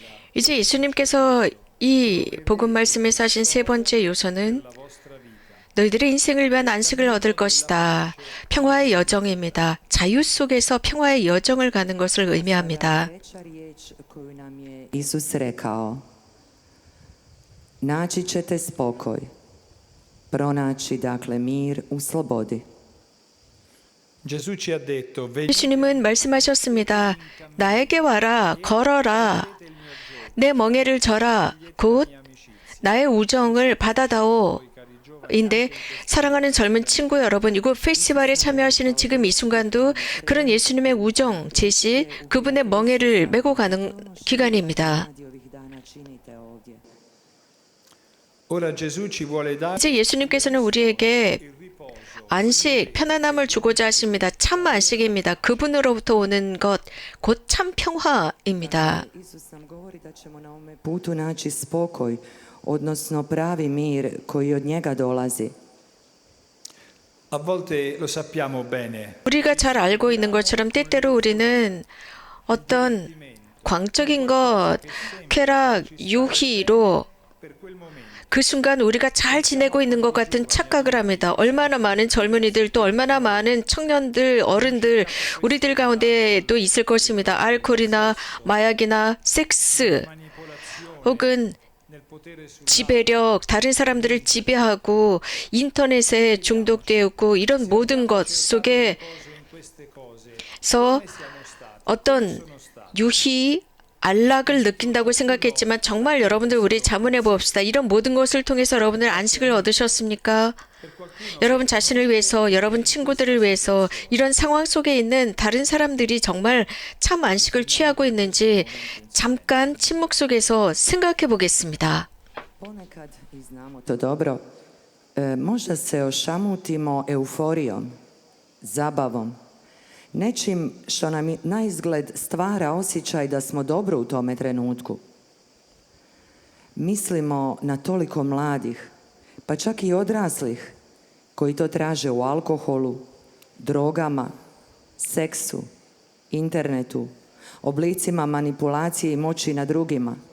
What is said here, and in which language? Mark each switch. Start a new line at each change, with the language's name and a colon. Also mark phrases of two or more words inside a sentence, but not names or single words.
Korean: 이제 예수님께서 이 복음 말씀에서 하신 세 번째 요소는 너희들의 인생을 위한 안식을 얻을 것이다. 평화의 여정입니다. 자유 속에서 평화의 여정을 가는 것을 의미합니다.
Croatian: Treća riječ koju nam je Isus rekao: naći ćete spokoj, pronaći dakle mir u slobodi.
Italian: Gesù ci ha detto
Korean: 예수님은 말씀하셨습니다. 나에게 와라, 걸어라. 내 멍에를 져라. 곧 나의 우정을 받아다오. 인데 사랑하는 젊은 친구 여러분, 이곳 페스티벌에 참여하시는 지금 이 순간도 그런 예수님의 우정 제시, 그분의 멍에를 메고 가는 기간입니다.
Croatian: Radi ovih dana činite ovdje.
Italian: ora Gesù ci vuole dare
Korean: 이제 예수님께서는 우리에게 안식, 편안함을 주고자 하십니다. 참 안식입니다. 그분으로부터 오는 것, 곧 참 평화입니다.
Croatian: Isus nam govori da ćemo na ovome putu naći spokoj, odnosno pravi mir koji od njega dolazi.
Italian: a volte lo sappiamo bene
Korean: 우리가 잘 알고 있는 것처럼 때때로 우리는 어떤 광적인 것, 쾌락, 유희로
Italian: per quel momento
Korean: 그 순간 우리가 잘 지내고 있는 것 같은 착각을 합니다. 얼마나 많은 젊은이들 또 얼마나 많은 청년들, 어른들 우리들 가운데도 있을 것입니다. 알코올이나 마약이나 섹스 혹은
Italian: nel potere su
Korean: 지배력, 다른 사람들을 지배하고 인터넷에 중독되었고 이런 모든 것 속에서
Italian: in queste cose
Korean: 어떤 유희, 안락을 느낀다고 생각했지만 정말 여러분들 우리 자문해 봅시다. 이런 모든 것을 통해서 여러분들 안식을 얻으셨습니까? 여러분 자신을 위해서, 여러분 친구들을 위해서 이런 상황 속에 있는 다른 사람들이 정말 참 안식을 취하고 있는지 잠깐 침묵 속에서 생각해 보겠습니다.
Croatian: Ponekad, i znamo to dobro, možda se ošamutimo euforijom, zabavom, nečim što nam naizgled stvara osjećaj da smo dobro u tome trenutku. Mislimo na toliko mladih, pa čak i odraslih, koji to traže u alkoholu, drogama, seksu, internetu, oblicima manipulacije i moći nad drugima.